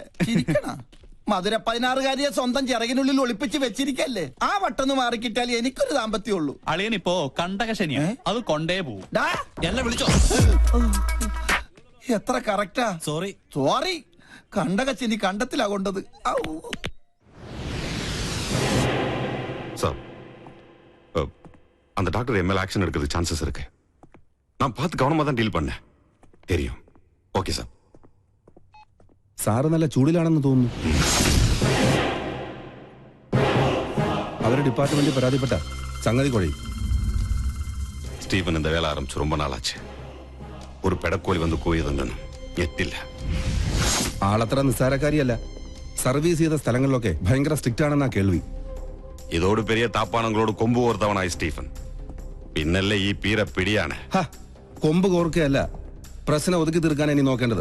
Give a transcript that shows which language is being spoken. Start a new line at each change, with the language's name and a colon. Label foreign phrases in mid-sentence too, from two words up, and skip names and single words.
Malayalam: ചിരിക്കണ മധുര 16-കാരിയെ സ്വന്തം ചിറകിനുള്ളിൽ ഒളിപ്പിച്ച് വെച്ചിരിക്കല്ലേ. ആ വട്ടൊന്ന് മാറിക്കിട്ടാൽ എനിക്കൊരു ദാമ്പത്യമുള്ളൂ. അളിയനിപ്പോ കണ്ടകശനിയാ, അത് കൊണ്ടേ പോവും. എന്നെ വിളിച്ചോ? എത്ര കറക്റ്റാ. സോറി കണ്ടകശനി കണ്ടത്തിലാ കൊണ്ടത്.
Tamil: சார், அந்த டாக்டர் என் மேல ஆக்ஷன் எடுக்கிறது சான்சஸ் இருக்கு. நான் பார்த்து கவனமா தான் டீல் பண்ணேன். தெரியும். ஓகே சார்.
Malayalam: സാറ് നല്ല ചൂടിലാണെന്ന് തോന്നുന്നു. അവരുടെ ഡിപ്പാർട്ട്മെന്റ് പരാതിപ്പെട്ട സംഗതി കുഴയും.
Tamil: സ്റ്റീഫൻ இந்த வேலை ஆரம்பிச்சு ரொம்ப நாளாச்சு.
Malayalam: ഒരു പെടക്കോഴി വന്ന് கூவியതൊന്നും എത്തില്ല. ആളത്ര നിസ്സാരക്കാരിയല്ല. സർവീസ് ചെയ്ത സ്ഥലങ്ങളിലൊക്കെ ഭയങ്കര സ്ട്രിക്റ്റ് ആണെന്നാ കേൾവി. ഇതോട് പെരിയ താപ്പാണങ്ങളോട് കൊമ്പ് കോർത്തവനായി സ്റ്റീഫൻ. പിന്നല്ലേ ഈ പീര പിടിയാണ്. കൊമ്പ് കോർക്കുകയല്ല, പ്രശ്നം ഒതുക്കി തീർക്കാൻ ഇനി നോക്കേണ്ടത്.